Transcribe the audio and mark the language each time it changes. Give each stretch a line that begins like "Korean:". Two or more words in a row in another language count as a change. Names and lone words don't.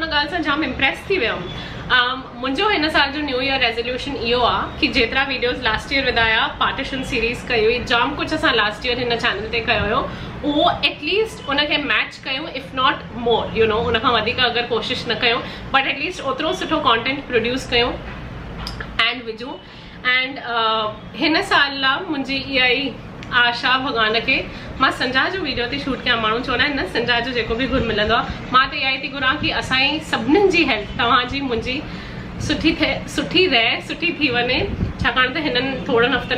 Sindhi: ॻाल्हि सां जाम इम्प्रेस थी वियमि मुंहिंजो हिन साल जो
English: New Year resolution
Sindhi: इहो आहे कि जेतिरा वीडियोस
English: last year
Sindhi: विधाया
English: partition series
Sindhi: कई हुई जाम कुझु असां
English: last year
Sindhi: हिन चैनल ते कयो हुयो उहो एटलीस्ट उनखे मैच कयूं
English: if not more you know
Sindhi: उनखां वधीक अगरि कोशिशि न कयूं
English: but at least
Sindhi: ओतिरो सुठो
English: content produce
Sindhi: कयूं एंड विझूं एंड हिन साल लाइ मुंहिंजी इहा ई आशा भॻवान खे मां संजा जो वीडियो थी शूट कयां माण्हू चवंदा आहिनि न संजा जो जेको बि गुण मिलंदो आहे मां त इहा ई थी घुरां कि असांजी सभिनीनि जी हेल्थ तव्हांजी मुंहिंजी सुठी रहे सुठी थी वञे छाकाणि त हिननि थोरनि हफ़्तनि